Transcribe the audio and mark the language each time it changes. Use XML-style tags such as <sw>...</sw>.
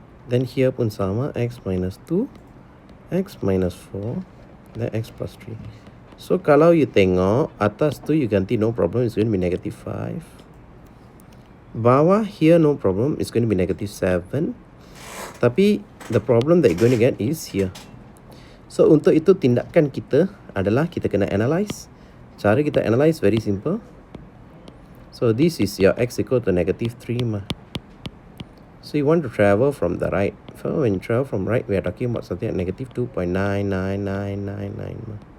<en>Then here</en> <ms>pun sama,</ms> <en>x minus 2, x minus 4, then x plus 3. So</en> <ms>kalau</ms> <en>you</en> <ms>tengok, atas tu</ms> <en>you</en> <ms>ganti</ms> <en>no problem, it's going to be negative 5.</en> <ms>Bawah</ms> <en>here no problem, it's going to be negative 7.</en> <ms>Tapi</ms> <en>the problem that you're going to get is here.</en> <ms>So untuk itu tindakan kita adalah kita kena analyze. Cara kita</ms> <en>analyze very simple. So this is your x equal to negative 3</en> <ms>mah.</ms> <en>So you want to travel from the right. So when you travel from right, we are talking about something at negative 2.99999</en> <ms>mah.</ms>